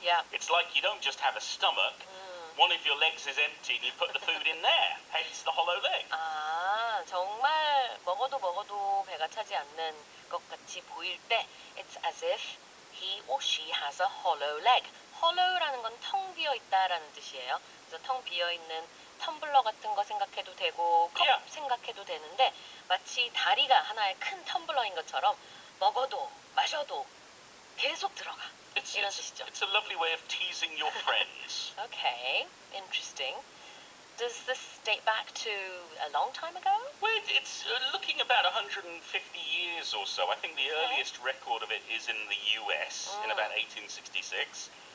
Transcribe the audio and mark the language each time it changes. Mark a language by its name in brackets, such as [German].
[English] Yeah. It's like you don't just have a stomach, one of your legs is empty and you put the food in there, hence the hollow leg. [Korean] 아, 정말 먹어도 배가 차지 않는 것 같이 보일 때 [English] it's as if he or she has a hollow leg. [Korean] hollow라는 건 텅 비어 있다라는 뜻이에요. 그래서 텅 비어 있는 텀블러 같은 거 생각해도 되고 컵 [English] Yeah. [Korean] 생각해도 되는데 마치 다리가 하나의 큰 텀블러인 것처럼 먹어도 마셔도 계속 들어가. 이런 뜻이죠. [English] It's a lovely way of teasing your friends. Okay, interesting. Does this date back to a long time ago? Well, it's looking about 150 years or so. I think the earliest record of it is in the US in about 1866.